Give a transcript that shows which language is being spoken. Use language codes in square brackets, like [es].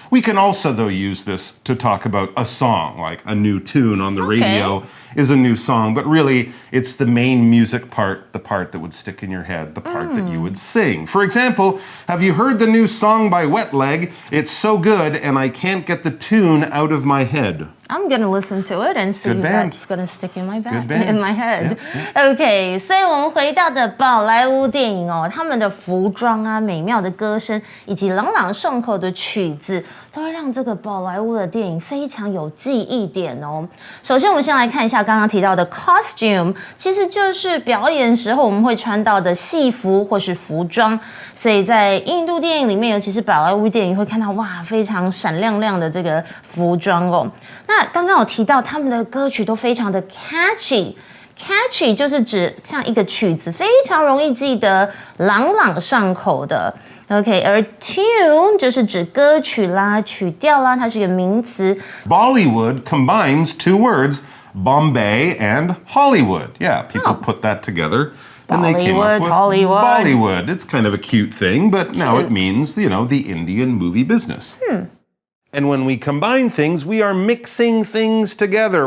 [en] We can also, though, use this to talk about a song, like a new tune on the radio is a new song, but really it's the main music part, the part that would stick in your head, the part that you would sing. For example, have you heard the new song by Wet Leg? It's so good and I can't get the tune out of my head. I'm gonna listen to it and see if that's gonna stick in my head. Yeah. [zh] OK， 所以我们回到的宝莱坞电影哦，他们的服装啊、美妙的歌声以及朗朗上口的曲子，都会让这个宝莱坞的电影非常有记忆点哦。首先，我们先来看一下刚刚提到的 costume， 其实就是表演时候我们会穿到的戏服或是服装。所以在印度电影里面，尤其是宝莱坞电影，会看到哇非常闪亮亮的这个服装哦。那刚刚有提到他们的歌曲都非常的 catchy。catchy 就是指像一个曲子非常容易记得、朗朗上口的。 OK， 而 tune 就是指歌曲啦、曲调啦，它是一个名词。 [en] Bollywood combines two words, Bombay and Hollywood. Yeah, people put that together. And they came up with Bollywood. It's kind of a cute thing, but now it means, you know, the Indian movie business. And when we combine things, we are mixing things together.